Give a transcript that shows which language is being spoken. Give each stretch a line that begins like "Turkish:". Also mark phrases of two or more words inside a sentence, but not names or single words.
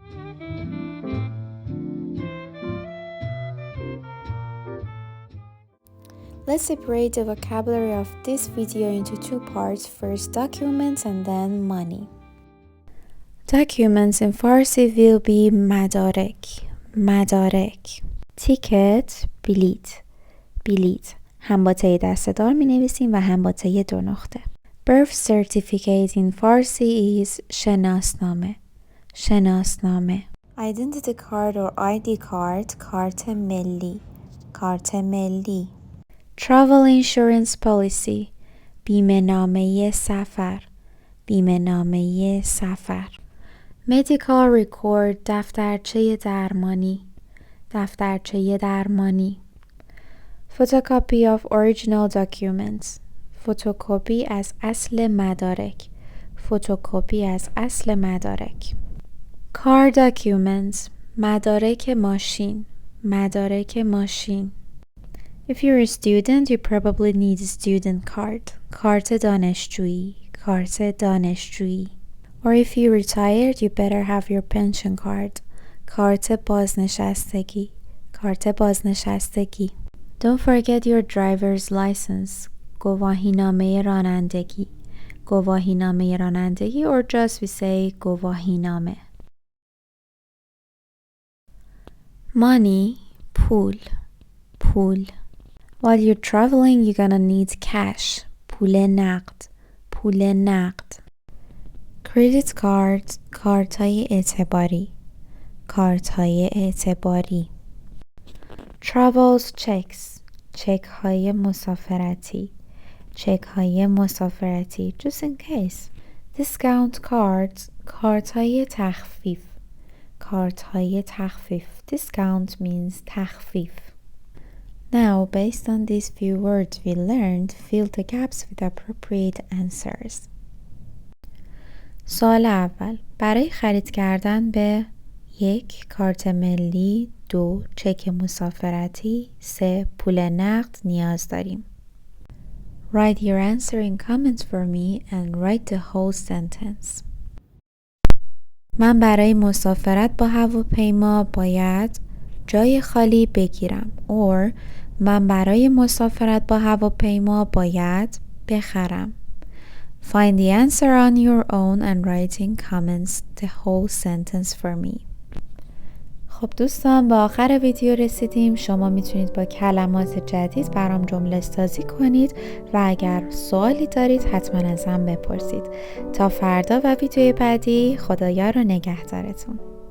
English: Let's separate the vocabulary of this video into two parts. First, documents and then money. Documents in Farsi will be مدارک. Ticket, بلیت.
Persian: هم با ته دسته‌دار می نویسیم و هم با ته دو نقطه.
English: Birth certificate in Farsi is شناسنامه. Identity card or ID card,
Persian: کارت ملی.
English: Travel insurance policy,
Persian: بیمه نامه سفر.
English: Medical record,
Persian: دفترچه درمانی.
English: Photocopy of original documents,
Persian: فتوکپی از اصل مدارک.
English: Car documents,
Persian: مدارک ماشین.
English: If you're a student, you probably need a student card,
Persian: کارت دانشجویی.
English: Or if you retired, you better have your pension card,
Persian: کارت بازنشستگی.
English: Don't forget your driver's license,
Persian: گواهینامه رانندگی
English: or just we say گواهینامه. Money, پول. While you're traveling, you're gonna need cash,
Persian: پول نقد.
English: Credit card,
Persian: کارت‌های اعتباری.
English: Travels checks,
Persian: چک‌های مسافرتی.
English: Just in case. Discount cards,
Persian: کارت‌های تخفیف.
English: Discount means تخفیف. Now, based on these few words we learned, fill the gaps with appropriate answers.
Persian: سوال اول. برای خرید کردن به 1. کارت ملی 2. چک مسافرتی 3. پول نقد نیاز داریم.
English: Write your answer in comments for me and write the whole sentence.
Persian: من برای مسافرت با هواپیما باید جای خالی بگیرم. Or من برای مسافرت با هواپیما باید بخرم.
English: Find the answer on your own and write in comments the whole sentence for me.
Persian: خب دوستان، با آخر ویدیو رسیدیم. شما میتونید با کلمات جدید برام جمله سازی کنید و اگر سوالی دارید حتما ازم بپرسید. تا فردا و ویدیوی بعدی، خدایا رو نگهدارتون.